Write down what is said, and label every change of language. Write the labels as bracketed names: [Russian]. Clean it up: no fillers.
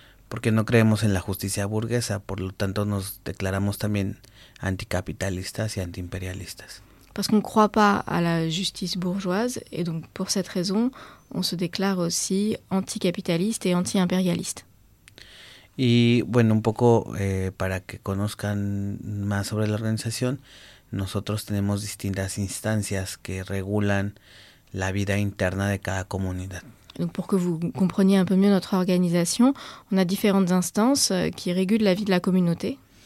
[Spanish] Porque no creemos en la justicia burguesa, por lo tanto nos declaramos también anticapitalistas y antiimperialistas. [French] Parce qu'on ne croit pas à la justice bourgeoise et donc pour cette raison, on se déclare aussi anticapitaliste et anti-impérialiste. [Spanish] Y bueno, un poco para que conozcan más sobre la organización, nosotros tenemos distintas instancias que regulan la vida interna de cada comunidad. [French] Donc pour que vous compreniez un peu mieux notre organisation, on a différentes instances qui régulent la vie de la communauté.